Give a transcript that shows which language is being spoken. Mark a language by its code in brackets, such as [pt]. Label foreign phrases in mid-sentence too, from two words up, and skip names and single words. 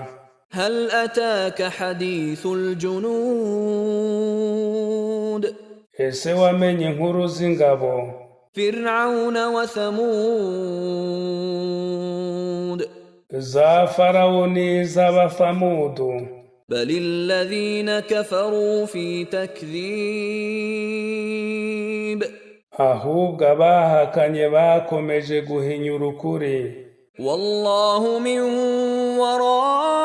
[ar] هل أتاك حديث الجنود. [rw] Ese wamenye inkuru z'ingabo? [ar] فرعون وثمود. [rw] Za Farawo n'iz'Abafamudu. [ar] بل الذين كفروا في تكذيب. [rw] ahubwo abahakanye bakomeje guhinyura ukuri. [ar] والله من ورائهم